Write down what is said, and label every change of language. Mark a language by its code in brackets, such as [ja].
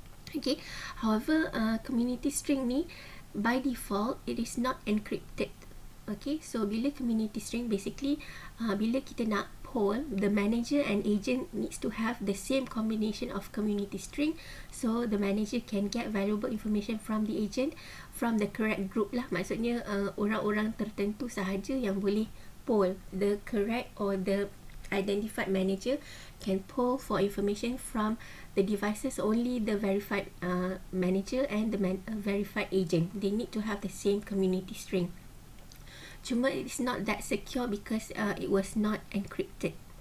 [en] Okay, however, community string ni by default it is not encrypted. Okay, so bila community string basically [ms] bila kita nak poll, [en] the manager and agent needs to have the same combination of community string, so the manager can get valuable information from the agent from the correct group lah. [ms] Maksudnya orang-orang tertentu sahaja yang boleh poll. [en] The correct or the identified manager can poll for information from the devices only the verified manager and the verified agent. They need to have the same community string. Cuma it's not that secure because it was not encrypted.